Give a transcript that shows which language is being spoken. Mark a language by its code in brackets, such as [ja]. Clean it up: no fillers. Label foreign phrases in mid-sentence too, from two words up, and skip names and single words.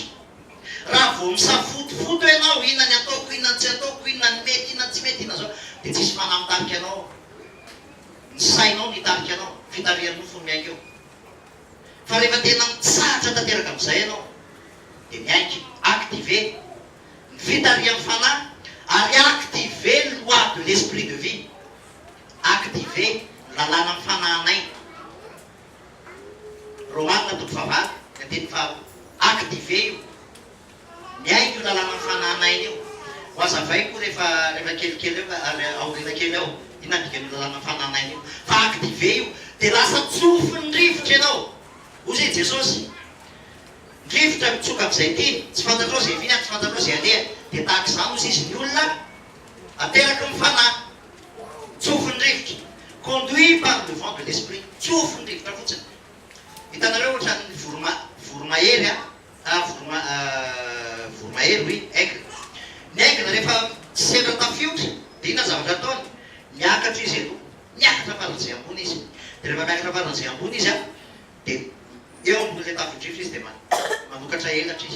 [mg] Raha vao misafotofoto ianao, inona ny ataoko, inona ny tsy ataoko, inona ny mety, inona ny tsy mety, inona zao, dia tsisy fanahy mitarika anao. Ny sainao nitarika anao, fitarian'ny nofo miainga eo. Fa rehefa tena mitsahatra tanteraka amin'izay ianao dia miaiky, activer ny fitarian'ny fanahy ary [fr] activer loi de l'esprit de vie, [mg] activer lalàna ny fanahinaina. Romanina toko fahavalo ny andiny faharoa, activer io, miaiky io lalàna ny fanahinaina io. Ho azavay koa rehefa kelikely eo ary aoriana kely ao, inona dikan'io lalàna ny fanahinaina io. Fa activer io dia lasa tsofin'ny rivotra ianao. Ozy e Jesosy, rivotra mitsoka amin'izay tiny, tsy fantatrao zay vina, tsy fantatrao zay aleha, dia tahaka izany ozy izy ny olona ateraka ny fanahy, tsofin'ny rivotra, [fr] conduit par le vent de l'esprit, [mg] tsofin'ny rivotra fotsiny. Hitanareo ohatran'ny voromahery voromahery [fr] oui, aigle. [mg] Ny aigle rehefa sendra tafiotra dia inona zavatra ataony? Miakatra izy aloha, miakatra faran'izay ambony izy. Dia rehefa miakatra faran'izay ambony izy dia eo ambon'ilay tafio-drivotra izy dia manokatra elatra izy.